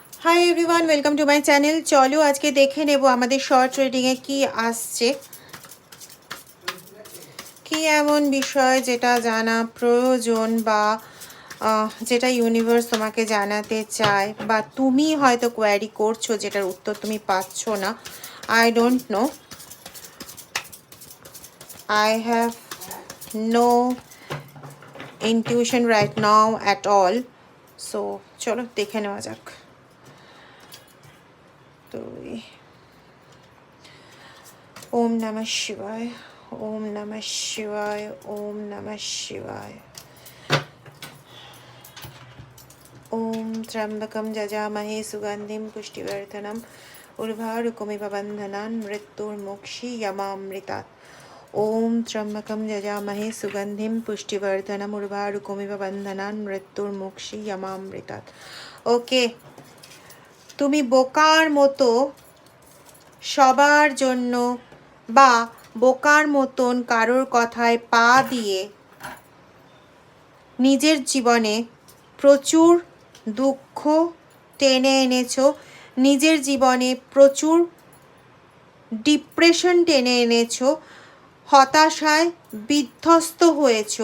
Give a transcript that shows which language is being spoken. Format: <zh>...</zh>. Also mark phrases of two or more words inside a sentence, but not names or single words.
<en>Hi everyone, welcome to my channel.</en> <bn>চলো আজকে দেখে নেব আমাদের শর্ট ট্রেডিংয়ে কি আসছে, কি এমন বিষয় যেটা জানা প্রয়োজন বা যেটা ইউনিভার্স তোমাকে জানাতে চায়, বা তুমি হয়তো কোয়ারি করছো যেটার উত্তর তুমি পাচ্ছ না।</bn> <en>I don't know, I have no intuition right now at all.</en> <bn>সো চলো দেখে নেওয়া যাক।</bn> <sa>তো ओम नमः शिवाय, ओम नमः शिवाय, ओम नमः शिवाय। ओम त्र्यंबकं यजामहे सुगंधिं पुष्टिवर्धनम् उर्वारुकमिव बन्धनान् मृत्युर्मोक्षीयमामृतात्। ओम त्र्यंबकं यजामहे सुगंधिं पुष्टिवर्धनम् उर्वारुकमिव बन्धनान् मृत्युर्मोक्षीयमामृतात्।</sa> <bn>ओके, তুমি বোকার মতো সবার জন্য বা বোকার মতন কারোর কথায় পা দিয়ে নিজের জীবনে প্রচুর দুঃখ টেনে এনেছো, নিজের জীবনে প্রচুর ডিপ্রেশন টেনে এনেছো, হতাশায় বিধ্বস্ত হয়েছো।</bn>